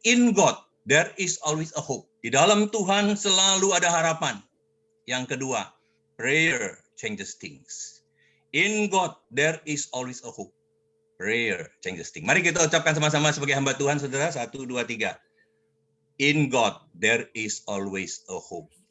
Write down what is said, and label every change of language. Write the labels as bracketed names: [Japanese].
[English] In God, there is always a hope. [Indonesian] Di dalam Tuhan selalu ada harapan. Yang kedua, [English] prayer changes things. In God, there is always a hope. Prayer changes things. [Indonesian] Mari kita ucapkan sama-sama sebagai hamba Tuhan, saudara. 1, 2, 3. [English] In God, there is always a hope.